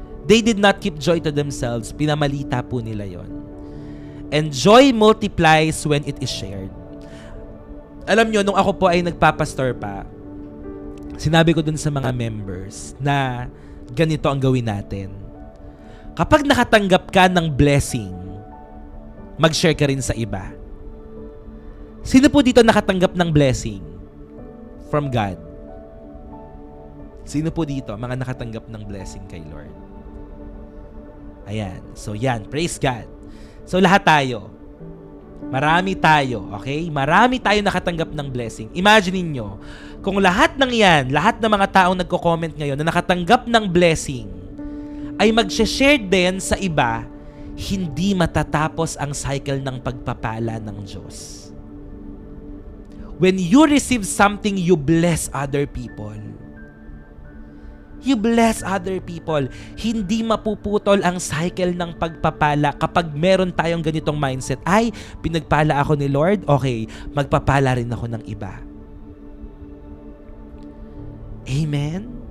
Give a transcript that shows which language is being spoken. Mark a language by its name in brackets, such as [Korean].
[English] They did not keep joy to themselves. [Filipino] Pinamalita po nila yon. [English] And joy multiplies when it is shared. [Filipino] Alam nyo, nung ako po ay nagpapastor pa, sinabi ko dun sa mga members na ganito ang gawin natin. Kapag nakatanggap ka ng blessing, mag-share ka rin sa iba. Sino po dito nakatanggap ng blessing [English] from God? [Filipino] Sino po dito mga nakatanggap ng blessing kay Lord? Ayan. So yan, praise God. So lahat tayo. Marami tayo, okay? Marami tayo nakatanggap ng blessing. Imagine niyo, kung lahat ng yan, lahat ng mga taong nagko-comment ngayon na nakatanggap ng blessing ay mag-share din sa iba, hindi matatapos ang cycle ng pagpapala ng Diyos. [English] When you receive something, you bless other people. You bless other people. [Filipino] Hindi mapuputol ang cycle ng pagpapala kapag meron tayong ganitong mindset. Ay, pinagpala ako ni Lord? Okay, magpapala rin ako ng iba. Amen?